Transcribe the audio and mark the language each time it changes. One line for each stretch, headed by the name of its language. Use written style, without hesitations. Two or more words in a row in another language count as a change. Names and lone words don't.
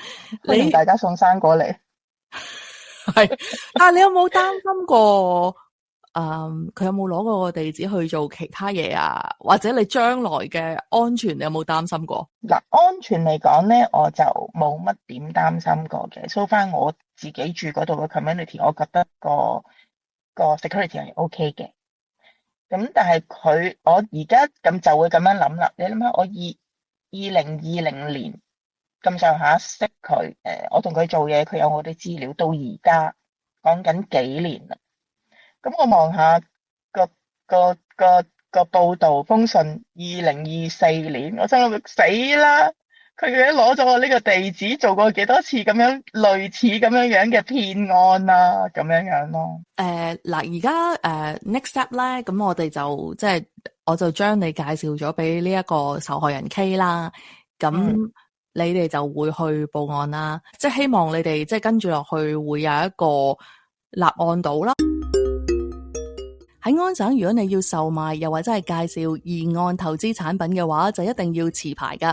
Cantonese: 歡迎大家送生過嚟。係，但係你有冇擔心過？佢有冇攞過個地址去做其他嘢啊？或者你將來嘅安全，你有冇擔心過？嗱，安全嚟講咧，我就冇乜點擔心過嘅。
English: So far
Cantonese: 我自己住嗰度嘅 community，我覺得個 security 係 OK 嘅。咁但係我而家咁就會咁樣諗啦。你諗下，我2020年咁上下識佢，我同佢做嘢，佢有我啲資料，到而家講緊幾年啦。咁我望下個報道封信，2024年，我心諗死啦！佢哋攞咗我呢個地址，做過幾多次咁樣類似咁樣樣嘅騙案啊，咁樣樣咯。嗱，而家
English: next step
Cantonese: 咧，咁我哋就即係我就將你介紹咗俾呢一個受害人 K 啦，咁你哋就會去報案啦，即係希望你哋即係跟住落去會有一個立案到啦。喺安省，如果你要售賣又或者係介紹離岸投資產品嘅話，就一定要持牌㗎。